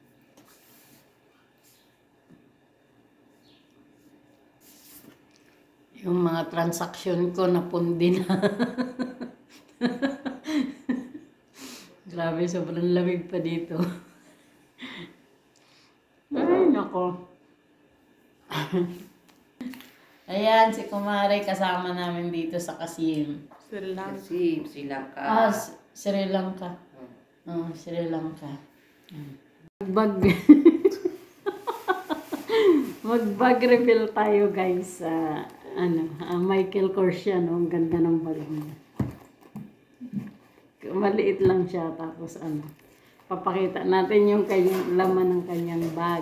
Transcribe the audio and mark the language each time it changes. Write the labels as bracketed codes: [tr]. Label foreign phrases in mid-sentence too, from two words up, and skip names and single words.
[tl] Yung mga transaction ko napundi na. Grabe, sobrang lamig pa dito. Ay, nako. Ayan, si Kumare kasama namin dito sa Kasim. Sri Lanka. Sri Lanka. Sri Lanka. Sri Lanka. Mag-bag refill tayo, guys. Michael Kors yan. Ang ganda ng bag niya. Maliit lang siya. Tapos papakita natin yung laman ng kanyang bag.